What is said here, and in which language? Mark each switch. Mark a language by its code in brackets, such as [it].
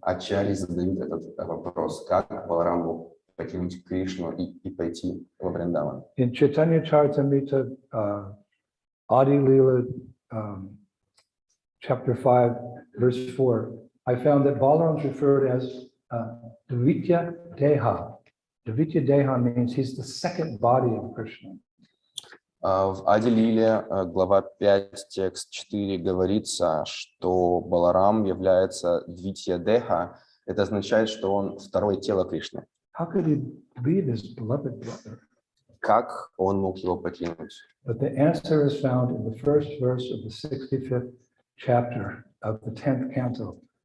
[ru] Ачарьи задают этот вопрос, как Баларам мог покинуть Кришну и пойти во Вриндаван. [en] In Chaitanya Charitamrita, Adi Leela, chapter 5, verse 4, I found that Balaram is referred as Dvitya Deha. Dvitya Deha means he's the second body of Krishna. [ru] В Ади Лиле, глава 5, текст 4, говорится, что Баларам является Двитья Деха. Это означает, что он второе тело Кришны. [en] How could he leave his beloved brother? [ru] Как он мог его покинуть? [en] But the answer is found in the first verse of the 65th chapter of the 10th canto.